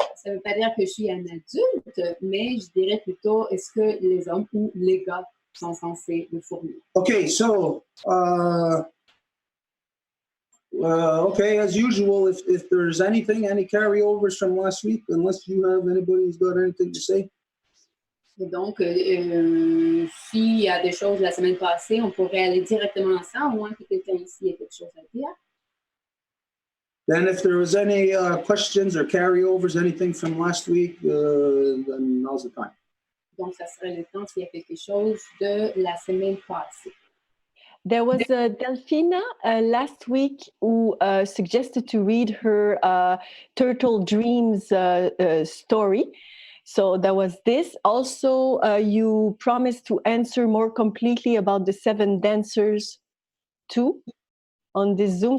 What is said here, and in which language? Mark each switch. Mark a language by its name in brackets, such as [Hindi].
[French] Ça ne veut pas dire que je suis un adulte, mais je dirais plutôt, est-ce que les hommes ou les gars sont censés le fournir? [English] Okay, so, okay, as usual, if there's any carryovers from last week, unless you have anybody who's got anything to say. [French] Et donc, s'il y a des choses la semaine passée, on pourrait aller directement à ça, au moins que quelqu'un ici ait quelque chose à dire. [English] Then if there was any questions or carryovers, anything from last week, then now's the time. [French] Donc, ça serait le temps s'il y a quelque chose de la semaine passée. [English] There was Delphina last week who suggested to read her Turtle Dreams story. So that was this. Also, you promised to answer more completely about the 7 dancers too on this Zoom.